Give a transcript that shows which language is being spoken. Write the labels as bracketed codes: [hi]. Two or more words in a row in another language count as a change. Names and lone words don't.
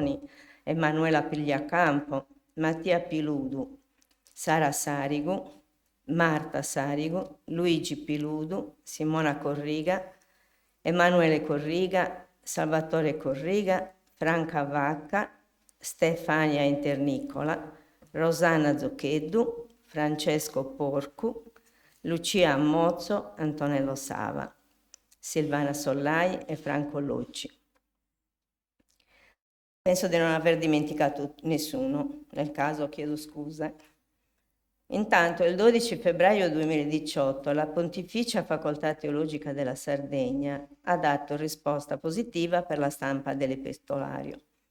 [it] Pilloni, Emanuela Pigliacampo, Mattia Piludu, Sara Sarigu, Marta Sarigu, Luigi Piludu, Simona Corriga, Emanuele Corriga, Salvatore Corriga, Franca Vacca, Stefania Internicola, Rosanna Zoccheddu, Francesco Porcu, Lucia Ammozzo, Antonello Sava, Silvana Sollai e Franco Locci. Penso di non aver dimenticato nessuno, nel caso chiedo scusa. Intanto il 12 febbraio 2018 la Pontificia Facoltà Teologica della Sardegna ha dato risposta positiva per la stampa dell'epistolario.